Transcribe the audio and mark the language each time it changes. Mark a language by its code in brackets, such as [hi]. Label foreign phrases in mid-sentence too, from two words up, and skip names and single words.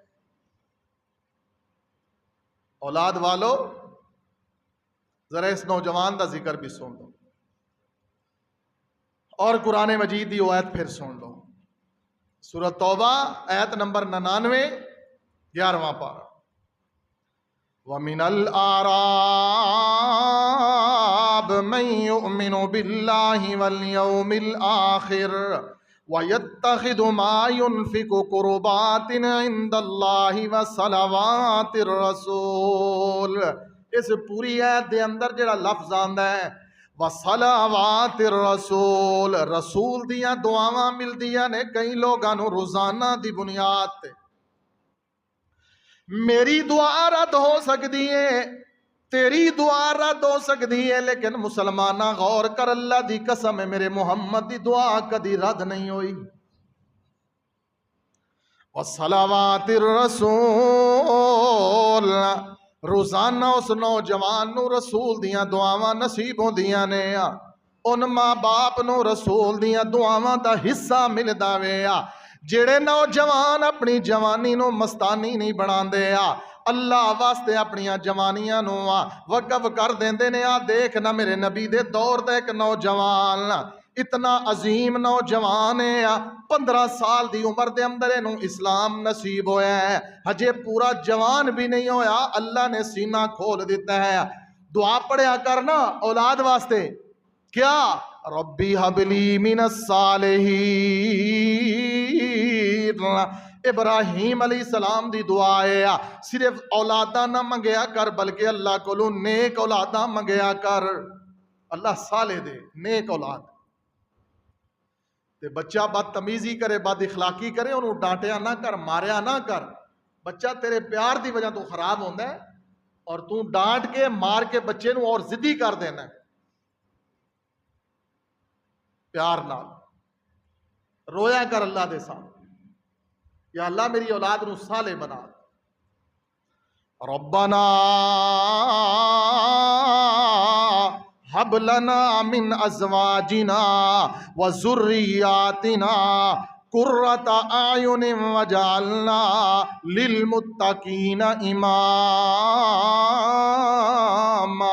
[pa] اولاد والو ذرا اس نوجوان دا ذکر بھی سن لو، اور قرآن مجید دی آیت پھر سن لو، سورۃ توبہ آیت نمبر 99، 11واں پارہ۔ [ar] وَمِنَ الْأَعْرَابِ مَن يُؤْمِنُ بِاللَّهِ وَالْيَوْمِ الْآخِرِ وَيَتَّخِذُ مَا يُنْفِقُ قُرُبَاتٍ عِندَ اللَّهِ وَصَلَوَاتِ الرَّسُولِ، [pa] اس پوری آیت دے اندر جڑا لفظ آندا ہے [ar] وَصَلَوَاتِ الرَّسُولِ، [pa] رسول دیاں دعاواں ملدیاں نے کئی لوگاں نو روزانہ دی بنیاد تے۔ [ur] میری دعا رد ہو سکتی ہے، تیری دعا رد ہو سکتی ہے، لیکن مسلمانہ غور کر، [pa] اللہ دی قسم ہے میرے محمد دی دعا کدی رد نہیں ہوئی۔ [ar] وَصَلَوَاتِ الرَّسُولِ، [pa] روزانہ اس نوجوان نو رسول دیاں دعاواں نصیب ہوندیاں نے، ان ماں باپ نو رسول دیاں دعاواں دا حصہ ملدا وے۔ جڑے نوجوان اپنی جوانی نو مستانی نہیں بناندے، اللہ واسطے اپنی جوانیاں نو وقف کر دیندے نے۔ دیکھ نا میرے نبی دے دور دا ایک نوجوان اتنا عظیم نوجوان ہے، 15 سال دی عمر دے اندر انہوں اسلام نصیب ہویا ہے، ہجے پورا جوان بھی نہیں ہویا، اللہ نے سینہ کھول دیتا ہے۔ دعا پڑھیا کرنا اولاد واسطے، کیا [ar] ربی حبلی من الصالحین، [pa] ابراہیم [ar] علیہ السلام [pa] دی دعا ہے، صرف اولاداں نہ منگیا کر بلکہ اللہ کولوں نیک اولاداں منگیا کر، اللہ صالح دے نیک اولاد۔ تے بچہ بدتمیزی کرے، بد اخلاقی کرے، انہوں ڈانٹیا نہ کر، ماریا نہ کر، بچہ تیرے پیار دی وجہ تو خراب ہوندہ ہے، اور تو ڈانٹ کے مار کے بچے نو اور ضدی کر دینا ہے۔ پیار نال رویا کر اللہ دے سامنے، یا اللہ میری اولاد نو صالح بنا۔ [ar] ربنا هب لنا من ازواجنا وذرياتنا قرۃ اعین وجعلنا للمتقین اماما۔